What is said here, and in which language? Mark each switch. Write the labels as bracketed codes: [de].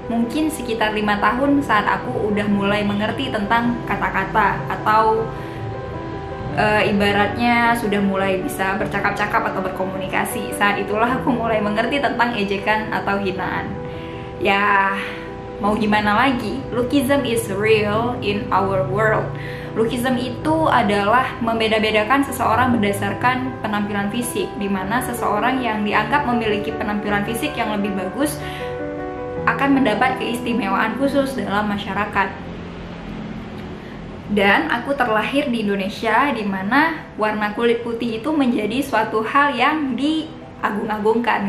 [id] Mungkin sekitar 5 tahun saat aku udah mulai mengerti tentang kata-kata atau ibaratnya sudah mulai bisa bercakap-cakap atau berkomunikasi. Saat itulah aku mulai mengerti tentang ejekan atau hinaan. Ya, mau gimana lagi? [en] Lookism is real in our world. [id] Lookism itu adalah membeda-bedakan seseorang berdasarkan penampilan fisik, di mana seseorang yang dianggap memiliki penampilan fisik yang lebih bagus akan mendapat keistimewaan khusus dalam masyarakat. Dan aku terlahir di Indonesia, di mana warna kulit putih itu menjadi suatu hal yang diagung-agungkan.